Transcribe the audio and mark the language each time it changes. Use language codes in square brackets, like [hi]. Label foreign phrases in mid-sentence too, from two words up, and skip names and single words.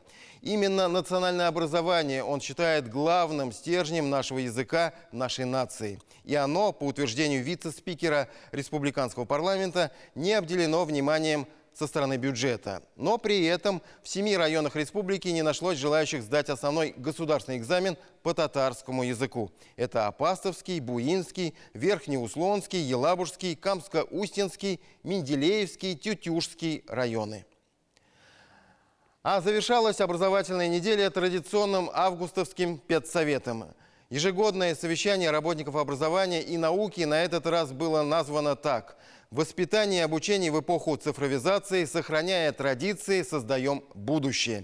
[ru] Именно национальное образование он считает главным стержнем нашего языка, нашей нации. И оно, по утверждению вице-спикера республиканского парламента, не обделено вниманием со стороны бюджета. Но при этом в 7 районах республики не нашлось желающих сдать основной государственный экзамен по татарскому языку. Это Апастовский, Буинский, Верхнеуслонский, Елабужский, Камско-Устинский, Менделеевский, Тютюшский районы. А завершалась образовательная неделя традиционным августовским педсоветом. Ежегодное совещание работников образования и науки на этот раз было названо так: «Воспитание и обучение в эпоху цифровизации, сохраняя традиции, создаем будущее».